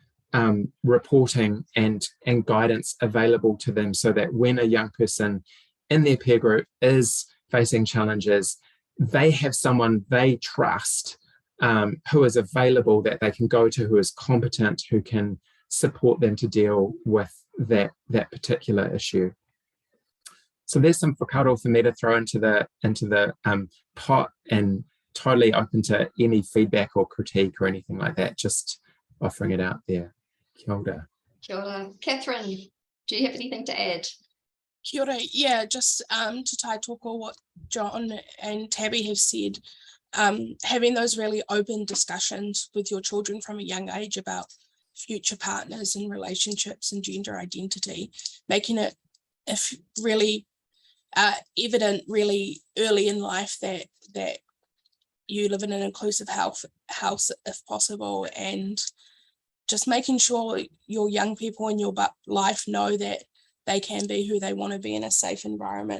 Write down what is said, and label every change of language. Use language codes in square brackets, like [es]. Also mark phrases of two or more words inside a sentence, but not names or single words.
[en] reporting and guidance available to them, so that when a young person in their peer group is facing challenges, they have someone they trust who is available, that they can go to, who is competent, who can support them to deal with that particular issue. So there's some whakaaro for me to throw into the pot, and totally open to any feedback or critique or anything like that, just offering it out there. [mi] Kia ora. Kia ora. [en] Catherine, do you have anything to add? [mi] Kia ora. [en] Yeah, just to [mi] tai toko [en] what John and Tabby have said, having those really open discussions with your children from a young age about future partners and relationships and gender identity, making it really evident really early in life that you live in an inclusive house if possible, and just making sure your young people in your life know that they can be who they want to be in a safe environment.